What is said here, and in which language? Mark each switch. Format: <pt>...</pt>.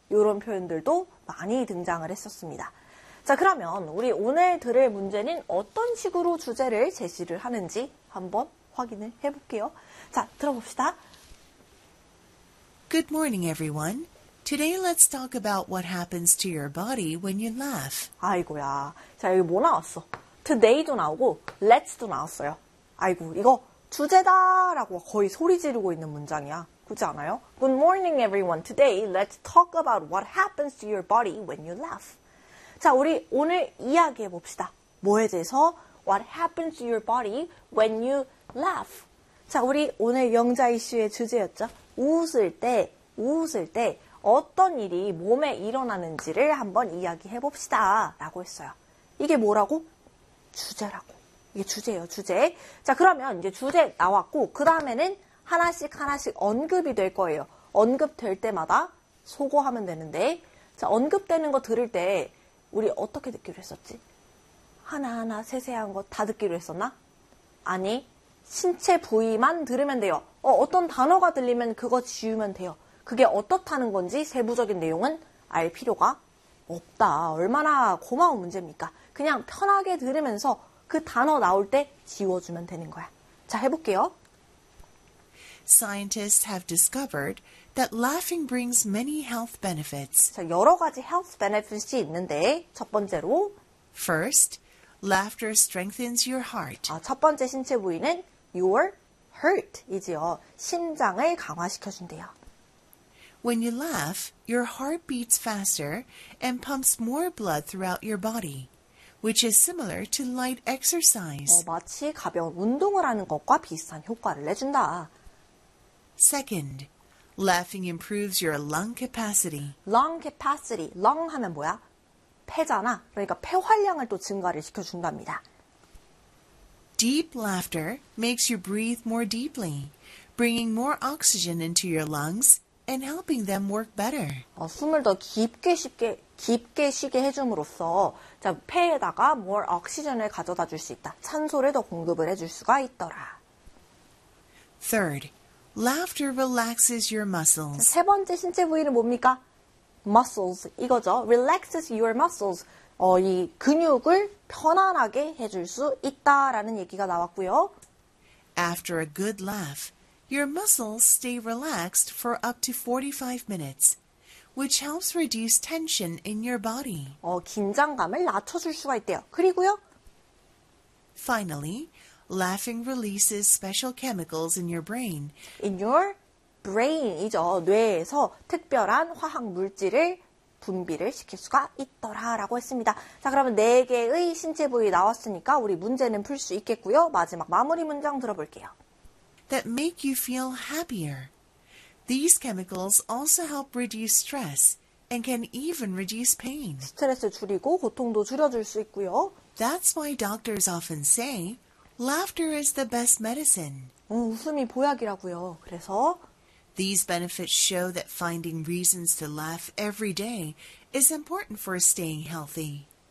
<ko>이런 표현들도 많이 등장을 했었습니다. 자, 그러면 우리 오늘 들을 문제는 어떤 식으로 주제를 제시를 하는지 한번 확인을 해볼게요. 자, 들어봅시다.</ko> <en>Good morning, everyone. Today, let's talk about what happens to your body when you laugh.</en> <ko>아이고야. 자, 여기 뭐 나왔어? Today도 나오고 let's도 나왔어요. 아이고, 이거 주제다 라고 거의 소리 지르고 있는 문장이야. 그렇지 않아요?</ko> <en>Good morning, everyone. Today, let's talk about what happens to your body when you laugh.</en> <ko>자, 우리 오늘 이야기해 봅시다. 뭐에 대해서?</ko> <en>What happens to your body when you laugh?</en> <ko>자, 우리 오늘 영자 이슈의 주제였죠? 웃을 때 어떤 일이 몸에 일어나는지를 한번 이야기해 봅시다. 라고 했어요. 이게 뭐라고? 주제라고. 이게 주제예요, 주제. 자, 그러면 이제 주제 나왔고 그 다음에는 하나씩 언급이 될 거예요. 언급될 때마다 소고하면 되는데, 자, 언급되는 거 들을 때 우리 어떻게 듣기로 했었지? 하나하나 세세한 거다 듣기로 했었나? 아니, 신체 부위만 들으면 돼요. 어떤 단어가 들리면 그거 지우면 돼요. 그게 어떻다는 건지 세부적인 내용은 알 필요가 없다. 얼마나 고마운 문제입니까? 그냥 편하게 들으면서 그 단어 나올 때 지워주면 되는 거야. 자, 해볼게요.</ko> <en>Scientists have discovered that laughing brings many health benefits.</en> <ko>자, 여러 가지 health benefits이 있는데, 첫 번째로,</ko> <en>First, laughter strengthens your heart.</en> <ko>첫 번째 신체 부위는</ko> <en>your heart</en> <ko>이지요. 심장을 강화시켜준대요.</ko> <en>When you laugh, your heart beats faster and pumps more blood throughout your body, which is similar to light exercise.</en> <ko>마치 가벼운 운동을 하는 것과 비슷한 효과를 내준다.</ko> <en>Second, laughing improves your lung capacity.</en> <ko>lung capacity, lung 하면 뭐야? 폐잖아. 그러니까 폐 활량을 또 증가를 시켜준답니다.</ko> <en>Deep laughter makes you breathe more deeply, bringing more oxygen into your lungs and helping them work better.</en> <ko>숨을 더 깊게 쉬게 해줌으로써 자, 폐에다가 more 옥시전을 가져다 줄수 있다. 찬소를 더 공급을 해줄 수가 있더라.</ko> <en>Third, laughter relaxes your</en> <ko>자,</ko> <en>muscles.</en> <ko>세 번째 신체 부위는 뭡니까?</ko> <en>muscles</en> <ko>이거죠.</ko> <en>relaxes your muscles.</en> <ko>이 근육을 편안하게 해줄 수 있다라는 얘기가 나왔고요.</ko> <en>After a good laugh, your muscles stay relaxed for up to 45 minutes, which helps reduce tension in your body.</en> <ko>긴장감을 낮춰줄 수가 있대요. 그리고요.</ko> <en>Finally, laughing releases special chemicals in your brain. In your brain이죠.</en> <ko>뇌에서 특별한 화학 물질을 분비를 시킬 수가 있더라라고 했습니다. 자, 그러면 네 개의 신체 부위 나왔으니까 우리 문제는 풀수 있겠고요. 마지막 마무리 문장 들어볼게요.</ko> <en>That make you feel happier. These chemicals also help reduce stress and can even reduce pain.</en> <ko>스트레스 줄이고 고통도 줄여줄 수 있고요.</ko> <en>That's why doctors often say laughter is the best medicine.</en> <ko>웃음이 보약이라고요. 그래서</ko> <en>These benefits show that finding reasons to laugh every day is important for staying healthy.</en>